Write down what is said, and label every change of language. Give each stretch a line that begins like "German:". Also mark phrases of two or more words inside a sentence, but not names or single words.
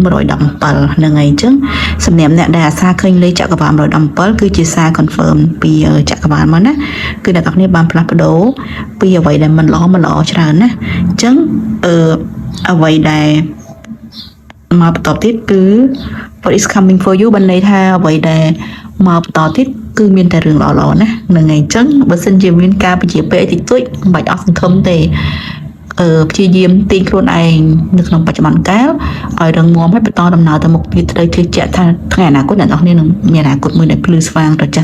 Khmer: 117 ហ្នឹងហើយអញ្ចឹងសម្រាប់អ្នកដែលអាសាឃើញលេខចក្រវាល117គឺជាសារ confirm ពីចក្រវាលមកណាគឺអ្នកទាំងគ្នាបានផ្លាស់ប្ដូរពីអ្វីដែល មិនល្អច្រើនណាអញ្ចឹងអ្វីដែលមកបន្តទៀតគឺ
English: what is coming for you
Khmer: បានន័យថាអ្វីដែលមកបន្តទៀតគឺមានតែរឿងល្អៗណាហ្នឹងហើយអញ្ចឹងបើសិនជាមានការពជាពេកតិចតួចមិនបាច់អស់សង្ឃឹមទេព្យាយាមទាញខ្លួនឯងនៅក្នុងបច្ចុប្បន្នកាលឲ្យរឹងមាំហើយបន្តដំណើរទៅមុខទៀតត្រូវជឿជាក់ថាថ្ងៃអនាគតអ្នកនរគ្នានឹងមានអនាគតមួយដែលភ្លឺស្វាងត្រចះ